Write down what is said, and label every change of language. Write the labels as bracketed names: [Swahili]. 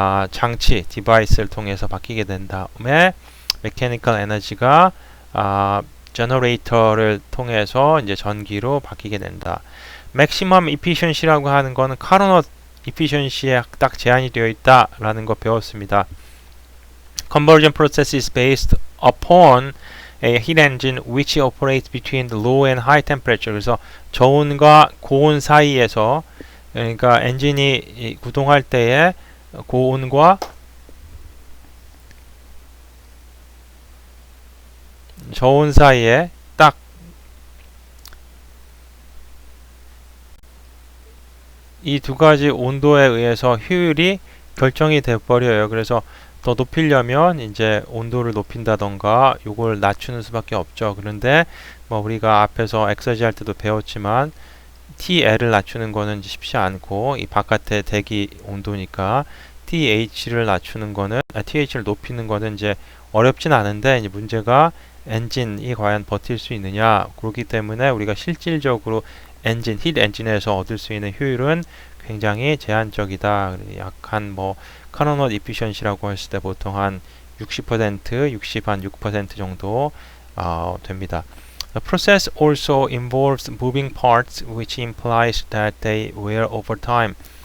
[Korean] 장치, 디바이스를 통해서 바뀌게 된 다음에 메커니컬 에너지가 제너레이터를 통해서 이제 전기로 바뀌게 된다. 맥시멈 이피션시라고 하는 거는 카르노트 이피션시에 딱 제한이 되어 있다라는 거 배웠습니다. [English] Conversion process is based upon a heat engine which operates between the low and high temperature. [Korean] 그래서 저온과 고온 사이에서, 그러니까 엔진이 구동할 때에 고온과 저온 사이에 딱 이 두 가지 온도에 의해서 효율이 결정이 돼 버려요. 그래서 더 높이려면 이제 온도를 높인다던가 요걸 낮추는 수밖에 없죠. 그런데 뭐 우리가 앞에서 엑서지 할 때도 배웠지만 TL을 낮추는 거는 쉽지 않고 이 바깥의 대기 온도니까 TH를 낮추는 거는 TH를 높이는 거는 이제 어렵진 않은데 이제 문제가 엔진이 과연 버틸 수 있느냐. 그렇기 때문에 우리가 실질적으로 히트 엔진에서 얻을 수 있는 효율은 굉장히 제한적이다. 약한 뭐 카노트 이피션시라고 했을 때 보통 한 60%, 6% 정도 됩니다. [English] The process also involves moving parts, which implies that they wear over time.